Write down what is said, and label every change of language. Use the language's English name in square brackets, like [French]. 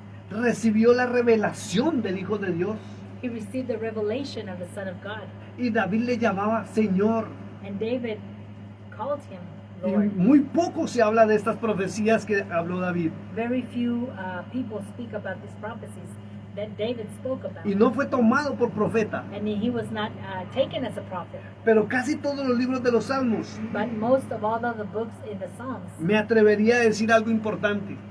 [Spanish] recibió la revelación del Hijo de Dios. [English] he received the revelation of the Son of God. [Spanish] Y David le llamaba Señor. [English] And David called him [Spanish] Y [English] Lord. [Spanish] muy poco se habla de estas profecías que habló David. [English] Very few people speak about these prophecies that David spoke about. [Spanish] y no fue tomado por profeta. [English] And he was not taken as a prophet. [Spanish] Pero casi todos los libros de los Salmos, [English] But most of all of the books in the Psalms, [Spanish] me atrevería a decir algo importante,